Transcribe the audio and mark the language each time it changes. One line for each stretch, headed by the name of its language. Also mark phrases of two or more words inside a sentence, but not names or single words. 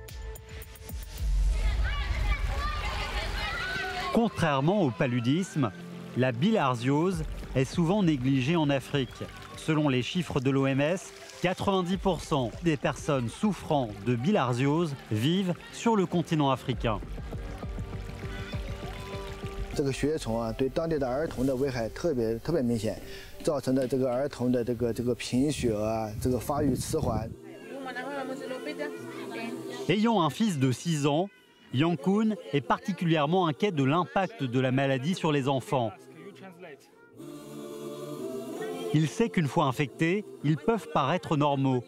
French: Contrairement au paludisme, la bilharziose est souvent négligée en Afrique. Selon les chiffres de l'OMS, 90% des personnes souffrant de bilharziose vivent sur le continent africain.
Chinese: 这个血虫啊，对当地的儿童的危害特别明显，造成的这个儿童的这个贫血啊，这个发育迟缓。
French: Ayant un fils de 6 ans, Yankun est particulièrement inquiet de l'impact de la maladie sur les enfants. Il sait qu'une fois infectés, ils peuvent paraître normaux.